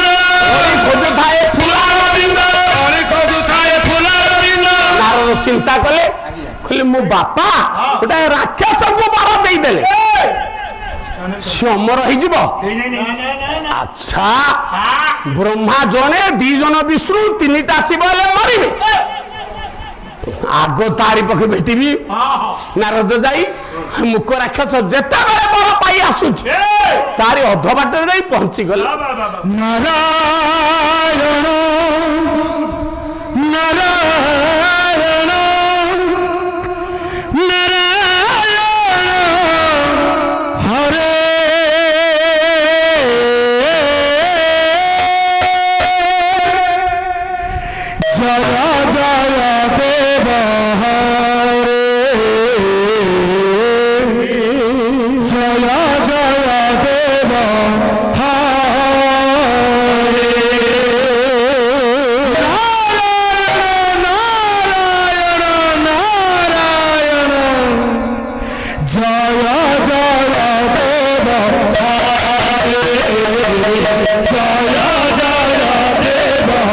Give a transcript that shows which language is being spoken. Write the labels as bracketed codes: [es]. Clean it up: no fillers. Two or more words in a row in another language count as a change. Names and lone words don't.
[or] କଳି ଖୋଜୁଥାଏ ନାରଦ ଚିନ୍ତା କଲେ କହିଲେ ମୋ ବାପା ଗୋଟେ ରାକ୍ଷସଙ୍କୁ ବର ଦେଇଦେଲେ ସେ ଅମର ହେଇଯିବ ଆଚ୍ଛା ବ୍ରହ୍ମା ଜଣେ 2 ଜଣ ବିଷ୍ଣୁ 3ଟା ଶିବ ହେଲେ ମରିବେ ଆଗ ତାରି ପାଖେ ଭେଟିବି ନାରଦ ଯାଇ ମୁକ ରାକ୍ଷସ ଯେତେବେଳେ ବର ପାଇ ଆସୁଛି ତାରି ଅଧ ବାଟରେ ଯାଇ ପହଞ୍ଚିଗଲେ [sa] नारायण नारायण हरे जय जय देव हरे जय जय देव हरे नारायण नारायण नारायण जय जय देव हरे जय जय देव